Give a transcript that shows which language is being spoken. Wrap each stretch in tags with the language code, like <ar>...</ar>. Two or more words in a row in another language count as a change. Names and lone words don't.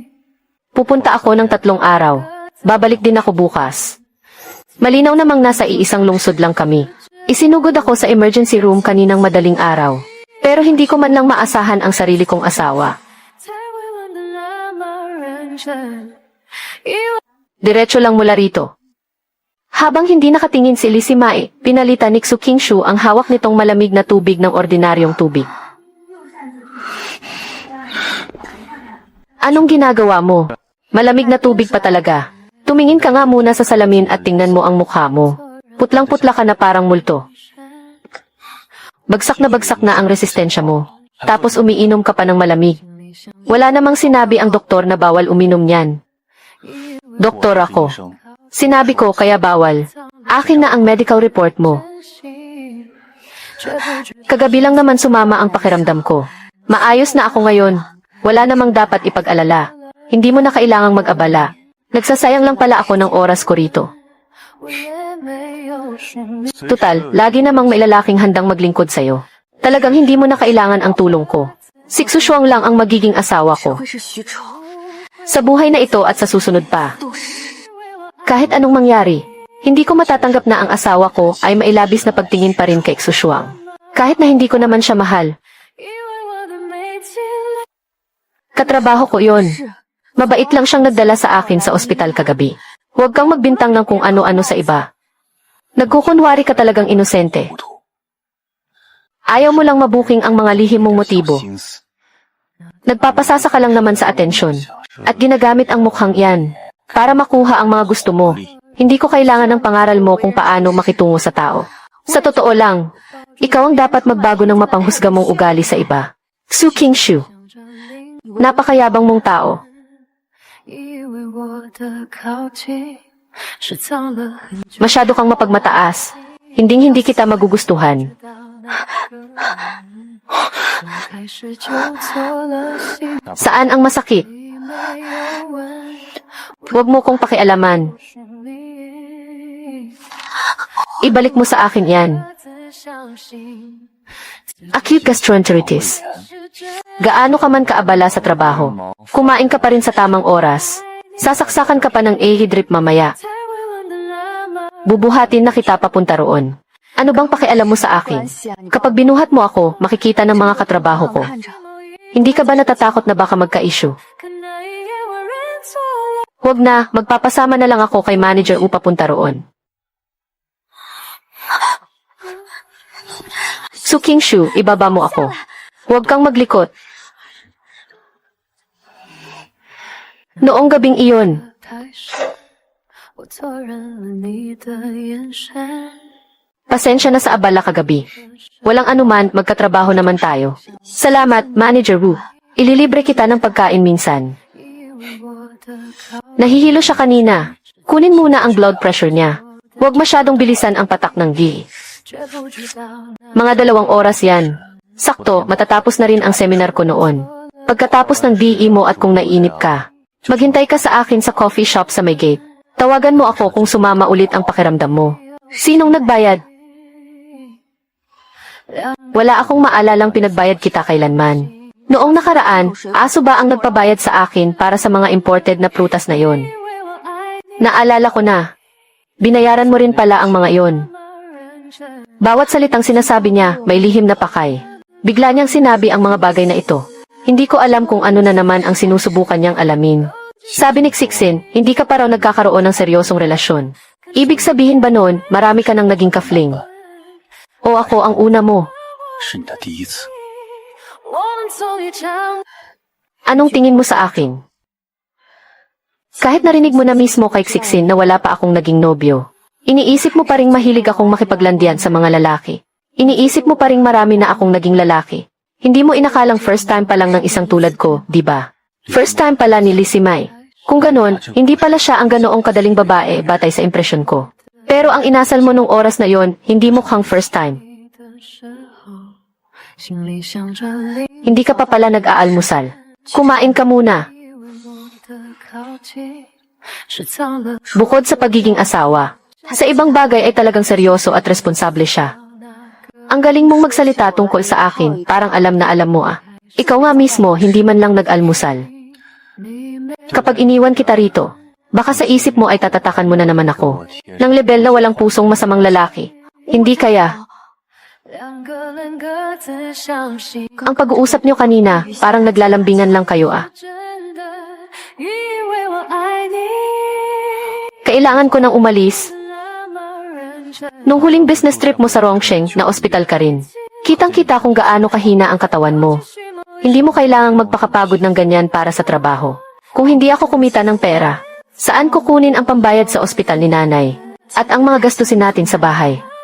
<tl>pupunta ako ng 3 araw. Babalik din ako bukas. Malinaw namang nasa iisang lungsod lang kami. Isinugod ako sa emergency room kaninang madaling araw. Pero hindi ko man lang maasahan ang sarili kong asawa.</tl> <zh>才会问得那么认真，以为</zh> <tl>Diretso lang mula rito. Habang hindi nakatingin si Lizzie Mae, pinalitan ni Xu Qingshu ang hawak nitong malamig na tubig ng ordinaryong tubig. Anong ginagawa mo? Malamig na tubig pa talaga. Tumingin ka nga muna sa salamin at tingnan mo ang mukha mo. Putlang-putla ka na parang multo. Bagsak na ang resistensya mo. Tapos umiinom ka pa ng malamig. Wala namang sinabi ang doktor na bawal uminom niyan. Doktor ako. Sinabi ko kaya bawal. Akin na ang</tl> <en>medical report</en> <tl>mo.</tl> <zh>真心，却不知</zh> <tl>Kagabi lang naman sumama ang pakiramdam ko. Maayos na ako ngayon. Wala namang dapat ipag-alala. Hindi mo na kailangang mag-abala. Nagsasayang lang pala ako ng oras ko rito.</tl> <zh>我也没有权利。</zh> <tl>Tutal, lagi namang may lalaking handang maglingkod sa'yo. Talagang hindi mo na kailangan ang tulong ko. Si Xu Shuang lang ang magiging asawa ko.</tl> <zh>会是徐丑，</zh> <tl>Sa buhay na ito at sa susunod pa.</tl> <zh>杜氏。</zh> <tl>Kahit anong mangyari, hindi ko matatanggap na ang asawa ko ay mailabis na pagtingin pa rin kay Xu Shuang. Kahit na hindi ko naman siya mahal.</tl> <zh>以为我的美丽</zh> <tl>Katrabaho ko yon. Mabait lang siyang nagdala sa akin sa ospital kagabi. Huwag kang magbintang ng kung ano-ano sa iba. Nagkukunwari ka talagang inosente. Ayaw mo lang mabuking ang mga lihim mong motibo. Nagpapasasa ka lang naman sa atensyon. At ginagamit ang mukhang iyan para makuha ang mga gusto mo. Hindi ko kailangan ng pangaral mo kung paano makitungo sa tao. Sa totoo lang, ikaw ang dapat magbago ng mapanghusga mong ugali sa iba. Xu Qingshu,</tl> <zh>向着另</zh> <tl>napakayabang mong tao.</tl> <zh>以为我的靠近是藏了很久，</zh> <tl>Masyado kang mapagmataas. Hinding-hindi kita magugustuhan.</tl> <zh>到那个人，从开始就做了心，</zh> <tl>Saan ang masakit?</tl> <zh>你没有问</zh> <tl>Huwag mo kong pakialaman.</tl> <zh>权利，</zh> <tl>Ibalik mo sa akin yan.</tl> <zh>各自相信，</zh> <en>Acute gastroenteritis.</en> <zh>是这</zh> <tl>Gaano ka man kaabala sa trabaho, kumain ka pa rin sa tamang oras. Sasaksakan ka pa ng AHI drip mamaya.</tl> <zh>才会问得那么</zh> <tl>Bubuhatin na kita papunta roon. Ano bang pakialam mo sa akin?</tl> <zh>关系啊，你</zh> <tl>Kapag binuhat mo ako, makikita ng mga katrabaho ko.</tl> <zh>看着，</zh> <tl>Hindi ka ba natatakot na baka magka-issue?</tl> <zh>可那一夜我认错了。</zh> <tl>Huwag na, magpapasama na lang ako kay manager upang punta roon. Xu Qingshu, ibaba mo ako. Huwag kang maglikot. Noong gabing iyon,</tl> <zh>太深，我错认了你的眼神。</zh> <tl>pasensya na sa abala kagabi. Walang anuman, magkatrabaho naman tayo. Salamat, Manager Wu. Ililibre kita ng pagkain minsan.</tl> <zh>以为我的靠</zh> <tl>Nahihilo siya kanina. Kunin muna ang blood pressure niya. Huwag masyadong bilisan ang patak ng gi.</tl> <zh>却不知道那</zh> <tl>Mga 2 oras yan. Sakto, matatapos na rin ang seminar ko noon. Pagkatapos ng DE mo at kung naiinip ka, maghintay ka sa akin sa</tl> <en>coffee shop</en> <tl>sa may gate. Tawagan mo ako kung sumama ulit ang pakiramdam mo. Sinong nagbayad? Wala akong maalalang pinagbayad kita kailanman. Noong nakaraan, aso ba ang nagpabayad sa akin para sa mga imported na prutas na yon?</tl> <zh>以为我爱你</zh> <tl>Naalala ko na. Binayaran mo rin pala ang mga yon.</tl> <zh>那么认真，</zh> <tl>Bawat salitang sinasabi niya, may lihim na pakay. Bigla niyang sinabi ang mga bagay na ito. Hindi ko alam kung ano na naman ang sinusubukan niyang alamin. Sabi ni Xixin, hindi ka pa raw nagkakaroon ng seryosong relasyon. Ibig sabihin ba noon, marami ka nang naging kafling? O ako ang una mo?</tl> <zh>是你的第一次。我们从一场</zh> <tl>Anong tingin mo sa akin? Kahit narinig mo na mismo kay Xixin na wala pa akong naging nobyo, iniisip mo pa ring mahilig akong makipaglandian sa mga lalaki. Iniisip mo pa ring marami na akong naging lalaki. Hindi mo inakalang</tl> <en>first time</en> <tl>pa lang ng isang tulad ko, di ba?</tl> <en>First time</en> <tl>pala ni Lizzie Mai. Kung ganon, hindi pala siya ang ganoong kadaling babae batay sa impresyon ko. Pero ang inasal mo nung oras na yon, hindi mukhang</tl> <en>first time.</en> <zh>你的时候，心里想着另</zh> <tl>Hindi ka pa pala nag-aalmusal. Kumain ka muna.</tl> <zh>以为我的靠近是藏了</zh> <tl>Bukod sa pagiging asawa, sa ibang bagay ay talagang seryoso at responsable siya. Ang galing mong magsalita tungkol sa akin, parang alam na alam mo ah. Ikaw nga mismo, hindi man lang nag-almusal. Kapag iniwan kita rito, baka sa isip mo ay tatatakan mo na naman ako. Ng level na walang pusong masamang lalaki. Hindi kaya,</tl> <zh>两个人各自相信，</zh> <tl>ang pag-uusap niyo kanina, parang naglalambingan lang kayo ah.</tl> <zh>真的以为我爱你，</zh> <tl>Kailangan ko nang umalis.</tl> <zh>那么认真。</zh> <tl>Nung huling</tl> <en>business trip</en> <tl>mo sa Rongsheng, na ospital ka rin. Kitang-kita kung gaano kahina ang katawan mo. Hindi mo kailangang magpakapagod ng ganyan para sa trabaho. Kung hindi ako kumita ng pera, saan kukunin ang pambayad sa ospital ni nanay? At ang mga gastusin natin sa bahay?</tl>